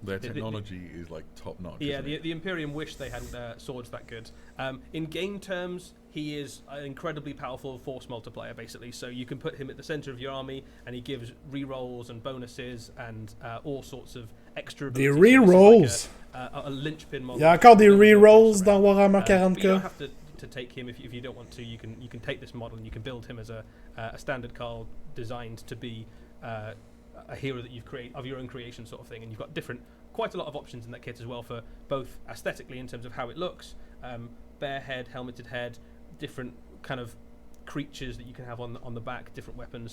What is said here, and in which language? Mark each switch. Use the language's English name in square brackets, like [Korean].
[English] their technology is like top notch. Yeah, the Imperium wish they had swords that good. In game terms, he is an incredibly powerful force multiplier, basically. So you can put him at the center of your army, and he gives rerolls and bonuses and all sorts of extra. [French] Des rerolls. [English] Like a linchpin model. [French] Il y a encore des rerolls dans Warhammer 40K. [English] You don't have to take him if you don't want to. You can take this model and you can build him as a standard Carl designed to be a hero that you've created of your own creation, sort of thing. And you've got quite a lot of options in that kit as well for both aesthetically in terms of how it looks, bare head, helmeted head, different kind of creatures that you can have on the back, different weapons.